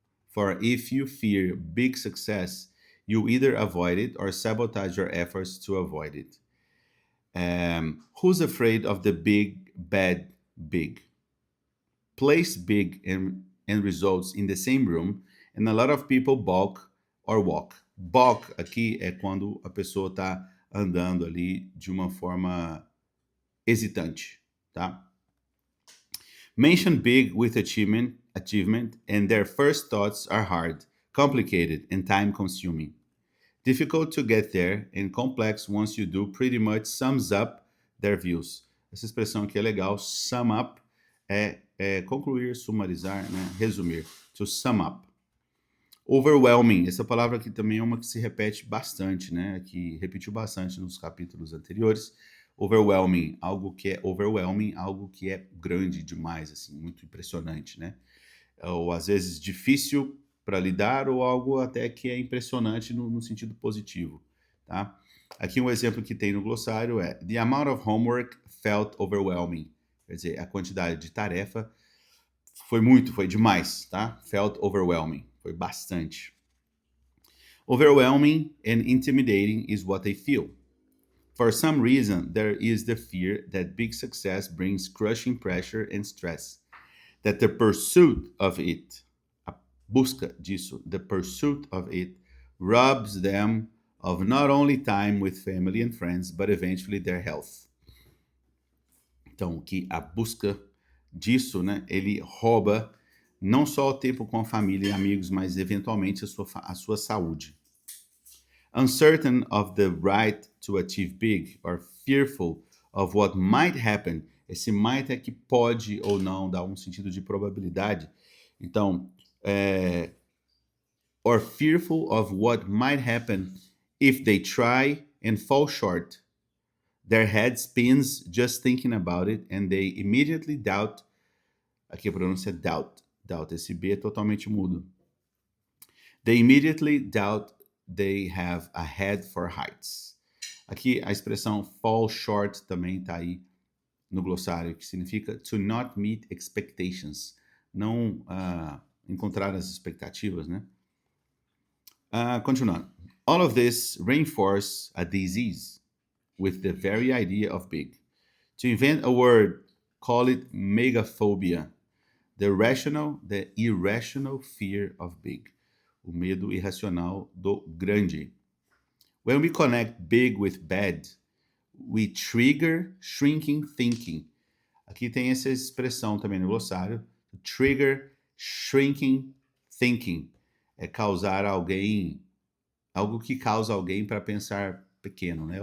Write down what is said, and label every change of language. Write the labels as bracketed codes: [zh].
[en] For if you fear big success, you either avoid it or sabotage your efforts to avoid it. Who's afraid of the big, bad, big? Place big and results in the same room, and a lot of people balk or walk. [pt] Balk aqui é quando a pessoa está andando ali de uma forma hesitante, tá? [en] Mention big with achievement, and their first thoughts are hard, complicated, and time consuming. Difficult to get there and complex once you do pretty much sums up their views. [pt] Essa expressão aqui é legal. Sum up é concluir, sumarizar, né? Resumir. [en] To sum up. [pt] Overwhelming. Essa palavra aqui também é uma que se repete bastante, né? Que repetiu bastante nos capítulos anteriores. Overwhelming, algo que é overwhelming, algo que é grande demais, assim, muito impressionante, né? Ou às vezes difícil para lidar, ou algo até que é impressionante no sentido positivo, tá? Aqui um exemplo que tem no glossário é: [en] The amount of homework felt overwhelming. [pt] Quer dizer, a quantidade de tarefa foi demais, tá? [en] Felt overwhelming, [pt] foi bastante. [en] Overwhelming and intimidating is what they feel. For some reason, there is the fear that big success brings crushing pressure and stress, that the pursuit of it, [pt] a busca disso, [en] the pursuit of it, robs them of not only time with family and friends, but eventually their health. [pt] Então, que a busca disso, né, ele rouba não só o tempo com a família e amigos, mas eventualmente a sua saúde. [en] Uncertain of the right to achieve big, or fearful of what might happen. [pt] Esse might é que pode ou não, dá um sentido de probabilidade. Então, [en] or fearful of what might happen if they try and fall short. Their head spins just thinking about it, and they immediately doubt. [pt] Aqui a pronúncia é doubt. Doubt, esse B é totalmente mudo. [en] They immediately doubt they have a head for heights. [pt] Aqui a expressão fall short também está aí no glossário, que significa [en] to not meet expectations. [pt] Não encontrar as expectativas, né? Continuando. [en] All of this reinforce a disease with the very idea of big. To invent a word, call it megaphobia. The irrational fear of big. [pt] O medo irracional do grande. [en] When we connect big with bad, we trigger shrinking thinking. [pt] Aqui tem essa expressão também no glossário. [en] Trigger shrinking thinking. [pt] É causar alguém, algo que causa alguém para pensar pequeno, né?